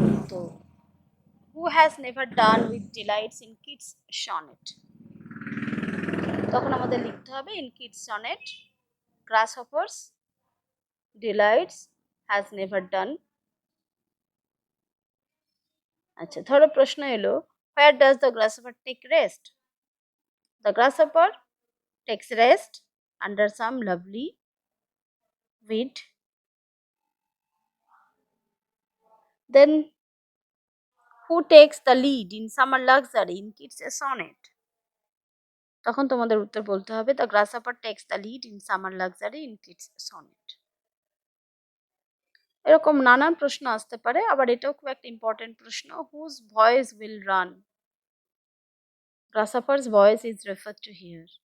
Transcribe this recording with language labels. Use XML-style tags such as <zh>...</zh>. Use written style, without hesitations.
<en>তো who has never done with delights in Keats sonnet,</en> <bn>তখন আমাদের লিখতে হবে</bn> <en>In Keats sonnet grasshoppers delights has never done.</en> <bn>আচ্ছা, ধরো প্রশ্ন এলো</bn> <en>where does the grasshopper take rest? The grasshopper takes rest under some lovely weed. Then who takes the lead in summer luxury in kids sonnet?</en> <bn>তখন তোমাদের উত্তর বলতে হবে</bn> <en>the grasshopper takes the lead in summer luxury in kids sonnet.</en> <bn>এরকম নানান প্রশ্ন আসতে পারে। আবার এটাও খুব একটা ইম্পর্টেন্ট প্রশ্ন,</bn> <en>whose voice will run? Grasshopper's voice is referred to here.</en>